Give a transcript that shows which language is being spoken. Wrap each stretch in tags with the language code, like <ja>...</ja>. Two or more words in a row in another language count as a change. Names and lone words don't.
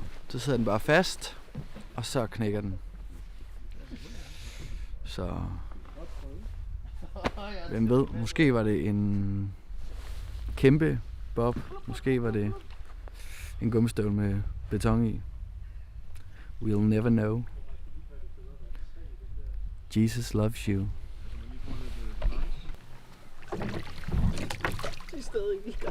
<da>Så sidder den bare fast, og så knækker den. Så hvem ved, måske var det en kæmpe bob. Måske var det en gummistøvle med beton i.</da> <en>We'll never know. Jesus loves you.</en> <da>I stedet ikke i gang.</da>